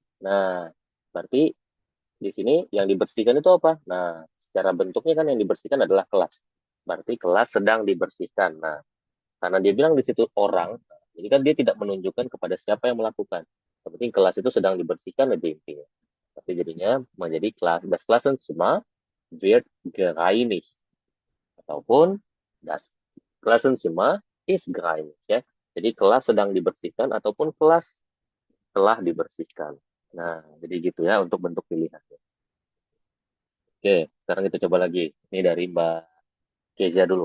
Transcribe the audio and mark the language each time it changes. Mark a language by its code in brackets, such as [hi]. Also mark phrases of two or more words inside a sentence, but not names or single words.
[id] Nah, berarti di sini yang dibersihkan itu apa? Nah, secara bentuknya kan yang dibersihkan adalah kelas. Berarti kelas sedang dibersihkan. Nah, karena dia bilang di situ orang, jadi kan dia tidak menunjukkan kepada siapa yang melakukan. Yang penting kelas itu sedang dibersihkan aja intinya. Tapi jadinya menjadi kelas, [de] das Klassenzimmer wird gereinigt. Ataupun das Klassenzimmer ist gereinigt. [id] Ya. Jadi kelas sedang dibersihkan ataupun kelas telah dibersihkan. Nah, jadi gitu ya untuk bentuk pilihannya. Oke, sekarang kita coba lagi. Ini dari Mbak Kezia dulu.